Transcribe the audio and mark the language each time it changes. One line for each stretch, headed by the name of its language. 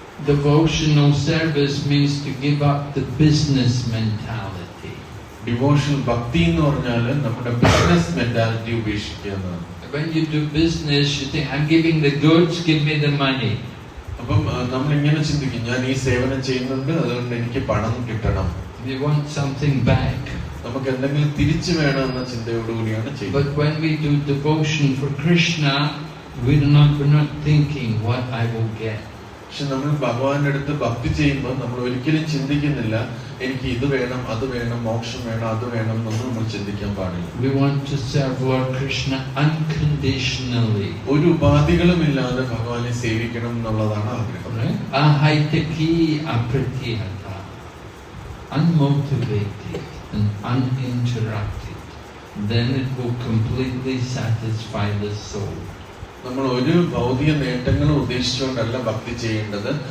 English: Devotional service means to give up the business mentality.
Malayalam: Devotion ഭക്തി എന്ന് പറഞ്ഞാൽ നമ്മുടെ ബിസിനസ് മെന്റാലിറ്റി ഉപേക്ഷിക്കുക എന്നാണ്.
English: When you do business, you think, I'm giving the goods, give me the money.
Malayalam: അപ്പം നമ്മൾ ഇങ്ങനെ ചിന്തിക്കും, ഞാൻ ഈ സേവനം ചെയ്യുന്നുണ്ട്, അതുകൊണ്ട് എനിക്ക് പണം കിട്ടണം.
English: We want something back.
Malayalam: നമുക്ക് എന്തെങ്കിലും തിരിച്ചു വേണം എന്ന ചിന്തയോടുകൂടിയാണ് ചെയ്യുന്നത്.
English: But when we do devotion for Krishna, we're not thinking what I will get.
Malayalam: പക്ഷെ നമ്മൾ ഭഗവാന്റെ അടുത്ത് ഭക്തി ചെയ്യുമ്പോൾ നമ്മൾ ഒരിക്കലും ചിന്തിക്കുന്നില്ല എനിക്ക് ഇത് വേണം, അത് വേണം, മോക്ഷം വേണം, അത് വേണം എന്നൊന്നും നമ്മൾ ചിന്തിക്കാൻ പാടില്ല.
English: We want to serve Lord Krishna unconditionally.
Malayalam: ഒരു ഉപാധികളും ഇല്ലാതെ ഭഗവാനെ സേവിക്കണം എന്നുള്ളതാണ് ആഗ്രഹം.
English: Ahaitaki apratihata, unmotivated and uninterrupted, then it will completely satisfy the soul.
Malayalam: നമ്മൾ ഒരു ഭൗതിക നേട്ടങ്ങളും ഉദ്ദേശിച്ചുകൊണ്ടല്ല ഭക്തി ചെയ്യേണ്ടത്.